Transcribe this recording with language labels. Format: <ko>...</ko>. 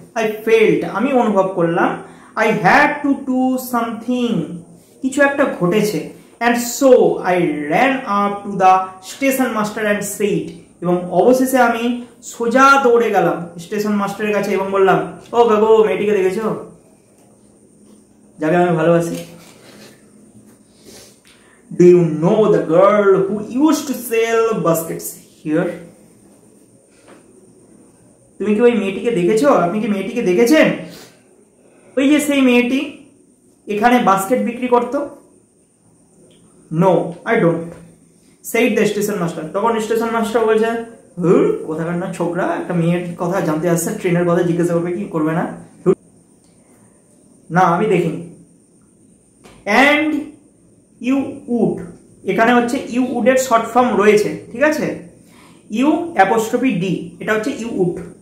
<en>I felt,</en> <bn>আমি অনুভব করলাম।</bn> <en>I had to do something,</en> <bn>কিছু একটা ঘটেছে।</bn> <en>and so I ran up to the station master and said,</en> <bn>এবং অবশেষে আমি সোজা দৌড়ে গেলাম স্টেশন মাস্টারের কাছে এবং বললাম, ও কাকু মেয়েটিকে দেখেছো, যাকে আমি ভালোবাসি।</bn> <en>Do you know the girl who used to sell baskets here?</en> <bn>তুমি কি ওই মেয়েটিকে দেখেছো? আপনি কি মেয়েটিকে দেখেছেন? ওই যে সেই মেয়েটি এখানে বাস্কেট বিক্রি করত।</bn> <en>No, I don't, said the station master.</en> <bn>তখন স্টেশন মাস্টার বলছে, কোথাকার না ছোকরা, একটা মেয়ের কথা জানতে আসছে, ট্রেনের কথা জিজ্ঞাসা করবে, কি করবে না? না, আমি দেখিনি।</bn> <en>And you would,</en> <bn>এখানে হচ্ছে ইউ উড এর শর্ট ফর্ম রয়েছে, ঠিক আছে, ইউ অ্যাপোস্ট্রফি ডি, এটা হচ্ছে ইউ উড।</bn>